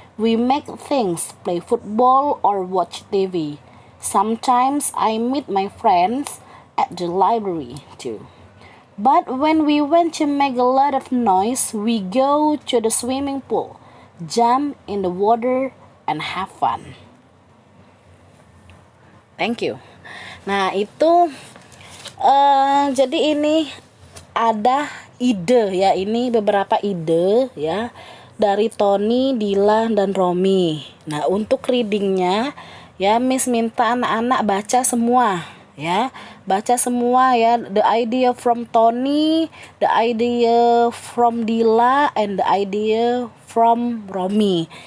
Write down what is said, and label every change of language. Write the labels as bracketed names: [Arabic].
[English] We make things, play football or watch TV. Sometimes I meet my friends at the library too. But when we want to make a lot of noise, we go to the swimming pool, jump in the water, and have fun. Thank you. [Indonesian] Nah, itu jadi ini ada ide ya, ini beberapa ide ya dari Tony, Dila, dan Romy. Nah, untuk readingnya ya, Miss minta anak-anak baca semua ya, baca semua ya. [English] The idea from Tony, the idea from Dila, and the idea from Romy.